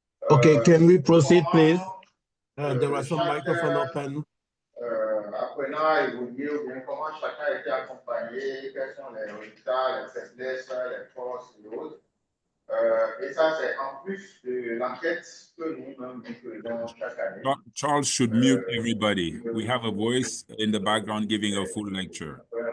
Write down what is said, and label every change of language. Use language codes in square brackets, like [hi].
[en] Okay, can we proceed, please? There was some microphone open. [fr] Apprenant à évoluer, ou bien comment chacun a été accompagné, quels sont les résultats, les faiblesses, les forces et autres. Et ça, c'est en plus de l'enquête que nous-mêmes faisons chaque année. [en] Charles should mute everybody. We have a voice in the background giving a full lecture.